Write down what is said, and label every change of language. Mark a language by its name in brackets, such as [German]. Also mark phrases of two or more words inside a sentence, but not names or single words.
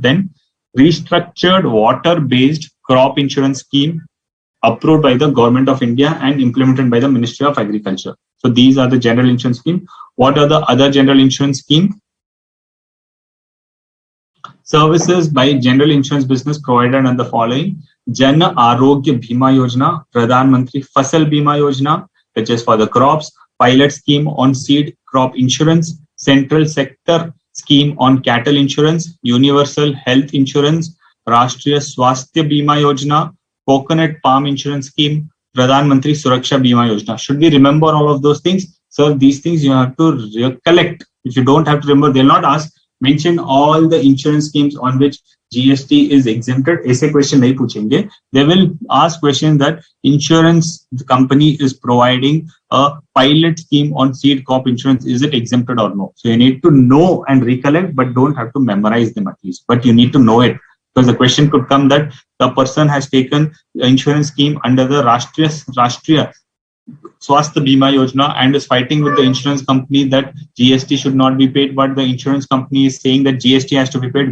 [English] Then restructured water-based crop insurance scheme approved by the Government of India and implemented by the Ministry of Agriculture. So these are the general insurance scheme. What are the other general insurance scheme? Services by general insurance business provided under the following: Jan Arogya Bima Yojana, Pradhan Mantri Fasal Bima Yojana, which is for the crops, pilot scheme on seed crop insurance, central sector scheme on cattle insurance, universal health insurance, Rashtriya Swasthya Bima Yojana, coconut palm insurance scheme, Pradhan Mantri Suraksha Bima Yojana. Should we remember all of those things? So these things you have to recollect. If you don't have to remember, they'll not ask mention all the insurance schemes on which GST is exempted. [Hindi] ऐसे question नहीं पूछेंगे. [English] They will ask question that insurance company is providing a pilot scheme on seed crop insurance. Is it exempted or no? So you need to know and recollect, but don't have to memorize them at least. But you need to know it because the question could come that the person has taken insurance scheme under the Rashtriya Swasthya Bima Yojana and is fighting with the insurance company that GST should not be paid, but the insurance company is saying that GST has to be paid.